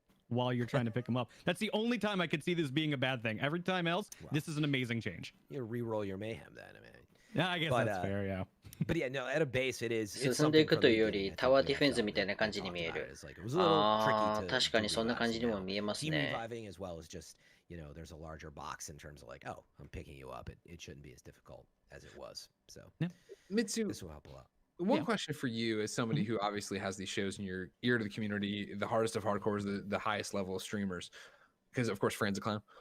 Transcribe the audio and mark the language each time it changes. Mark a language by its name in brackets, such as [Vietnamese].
[English] while you're trying to pick them up. That's the only time I could see this being a bad thing. Every time else, this is an amazing change. You re-roll your mayhem then, I mean. Yeah, I guess that's fair, yeah. But yeah, no, at a base it is. [Japanese] 進んでいくというよりタワーディフェンスみたいな感じに見える。ああ、確かにそんな感じにも見えますね。 [English] There's a larger box in terms of like, oh, I'm picking you up. It shouldn't be as difficult as it was. So, Mitsu, this will help a lot. One question for you as somebody who obviously has these shows in your ear to the community, the hardest of hardcore is the highest level of streamers, because of course Fran's a clown.